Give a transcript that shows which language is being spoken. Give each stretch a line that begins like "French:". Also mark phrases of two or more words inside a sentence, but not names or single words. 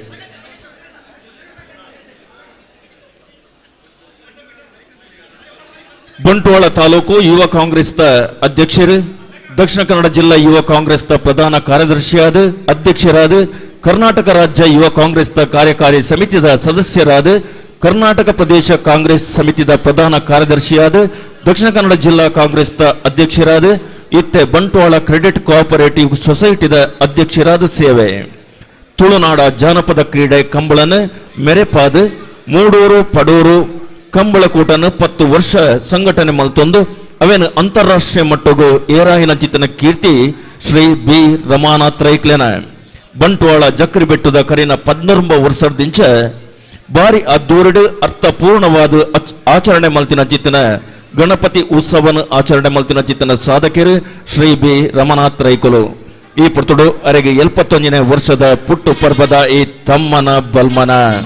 Tulu: ಬಂಟ್ವಾಳ ತಾಲೂಕು ಯುವ ಕಾಂಗ್ರೆಸ್ ಅಧ್ಯಕ್ಷರು ದಕ್ಷಿಣ ಕನ್ನಡ ಜಿಲ್ಲಾ ಯುವ ಕಾಂಗ್ರೆಸ್ ಪ್ರಧಾನ ಕಾರ್ಯದರ್ಶಿಯಾದ ಅಧ್ಯಕ್ಷರಾದ ಕರ್ನಾಟಕ ರಾಜ್ಯ ಯುವ ಕಾಂಗ್ರೆಸ್ ಕಾರ್ಯಕಾರಿ ಸಮಿತಿಯ ಸದಸ್ಯರಾದ ಕರ್ನಾಟಕ ಪ್ರದೇಶ ಕಾಂಗ್ರೆಸ್ ಸಮಿತಿಯ ಪ್ರಧಾನ ಕಾರ್ಯದರ್ಶಿಯಾದ ದಕ್ಷಿಣ ಕನ್ನಡ ಜಿಲ್ಲಾ ಕಾಂಗ್ರೆಸ್ ಅಧ್ಯಕ್ಷರಾದ ಇತ್ತೆ ಬಂಟ್ವಾಳ ಕ್ರೆಡಿಟ್ ಕೋಆಪರೇಟಿವ್ ಸೊಸೈಟಿದ ಅಧ್ಯಕ್ಷರಾದ ಸೇವೆ ತುಳುನಾಡ ಜಾನಪದ ಕ್ರೀಡೆ ಕಂಬಳನ ಮೆರೆಪಾದ ಮೂಡೂರು ಪಡೂರು ಕಂಬಳಕೂಟನ 10 ವರ್ಷ ಸಂಘಟನೆ ಮಲ್ತೊಂದು ಅವೇನು ಅಂತಾರಾಷ್ಟ್ರೀಯ ಮಟ್ಟಗೂ ಏರಾಯಿನ ಚಿತ್ತನ ಕೀರ್ತಿ ಶ್ರೀ ಬಿ ರಮಾನಾಥ್ ರೈಕ್ಲೆನ ಬಂಟ್ವಾಳ ಜಕ್ರಿ ಬೆಟ್ಟದ ಕರಿನ 14 ವರ್ಷದಿಂಚ ಬಾರಿ ಅದ್ದೂರಡು ಅರ್ಥಪೂರ್ಣವಾದ ಆಚರಣೆ ಮಲ್ತಿನ ಚಿತ್ತನ ಗಣಪತಿ ಉತ್ಸವನ ಆಚರಣೆ ಮಲ್ತಿನ ಚಿತ್ತನ ಸಾಧಕರು ಶ್ರೀ ಬಿ ರಮನಾಥ್ ರೈಕುಲು ಈ ಪುರ್ತುಡು ಅರೆಗೆ 71ನೇ ವರ್ಷದ ಪುಟ್ಟು ಪರ್ಬದ ಈ ತಮ್ಮನ ಬಲ್ಮನ